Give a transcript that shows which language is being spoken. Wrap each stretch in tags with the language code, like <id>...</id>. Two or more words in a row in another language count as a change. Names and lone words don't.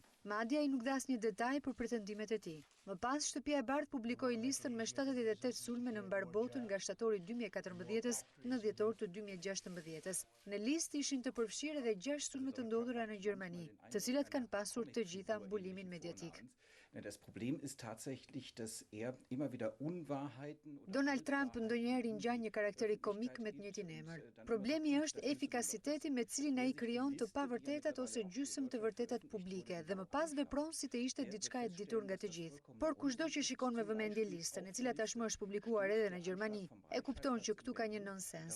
<sq>Madje ai nuk dha asnjë detaj për pretendimet e tij. Më pas, Shtëpia e Bardhë publikoi listën me 78 sulme në mbar botën nga shtatori 2014-s në dhjetor të 2016-s. Në listë ishin të përfshirë edhe 6 sulme të ndodhura në Gjermani, të cilat kanë pasur të gjitha mbulimin mediatik.</sq> <de>Das Problem ist tatsächlich, dass immer wieder Unwahrheiten.</de> <sq>Donald Trump ndonjëherë ngjan një karakteri komik me të njëjtin emër. Problemi është efikasiteti me cilin ai krijon të pavërtetat ose gjysmë të vërtetat publike dhe më pas vepron si të ishte diçka e ditur nga të gjithë. Por kushdo që shikon me vëmendje listën, e cila tashmë është publikuar edhe në Gjermani, e kupton që këtu ka një nonsens.</sq>